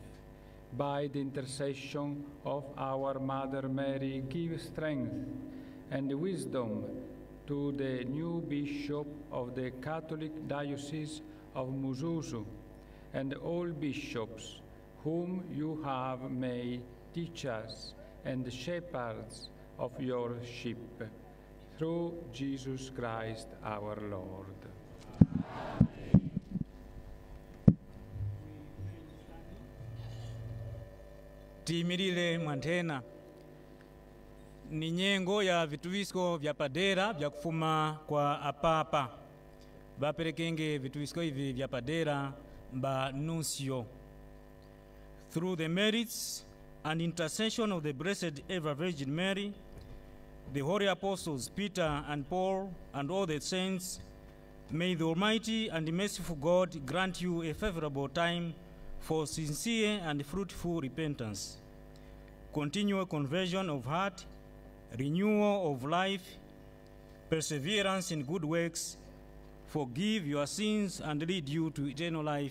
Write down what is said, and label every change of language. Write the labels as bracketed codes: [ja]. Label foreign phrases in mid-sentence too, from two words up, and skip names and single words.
[en] By the intercession of our Mother Mary, give strength and wisdom to the new Bishop of the Catholic Diocese of Muzuzu and all bishops whom you have made teachers and shepherds of your sheep, through Jesus Christ our Lord. [tum] Tiyimirire mwanthena. Ni nyengo ya vituvisko vya padera vya kufuma kwa apapa. Baperekenge vituvisko hivi vya padera mba nuncio. [en] Through the merits and intercession of the Blessed Ever Virgin Mary, the holy apostles Peter and Paul and all the saints, may the Almighty and merciful God grant you a favorable time for sincere and fruitful repentance, continual conversion of heart, renewal of life, perseverance in good works, forgive your sins and lead you to eternal life.